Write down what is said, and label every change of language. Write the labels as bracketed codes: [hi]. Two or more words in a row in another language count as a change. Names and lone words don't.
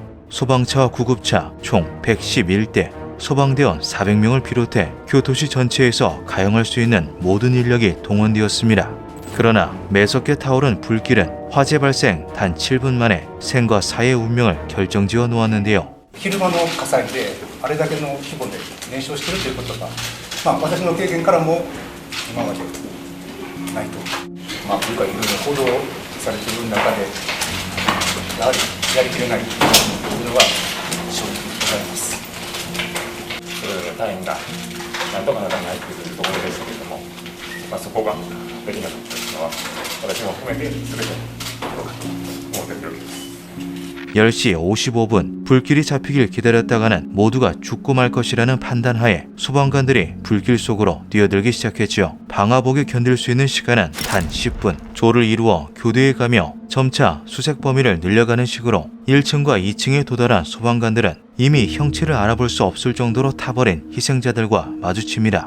[ko] 소방차와 구급차 총 111대, 소방대원 400명을 비롯해 교토시 전체에서 가용할 수 있는 모든 인력이 동원되었습니다. 그러나 매섭게 타오른 불길은 화재 발생 단 7분 만에 생과 사의 운명을 결정지어 놓았는데요. [ja] 昼間の火災であれだけの規模で燃焼しているということが、私の経験からも今までないと、今回いろいろ報道されている中でやはりやりきれないというのが正直ございます。大変だ、なんとかならないというところですけれども、そこができなかったというのは私も含めて全てどうかと思っているわけです。 [ko] 10시 55분, 불길이 잡히길 기다렸다가는 모두가 죽고 말 것이라는 판단하에 소방관들이 불길 속으로 뛰어들기 시작했지요. 방화복이 견딜 수 있는 시간은 단 10분. 조를 이루어 교대에 가며 점차 수색 범위를 늘려가는 식으로 1층과 2층에 도달한 소방관들은 이미 형체를 알아볼 수 없을 정도로 타버린 희생자들과 마주칩니다.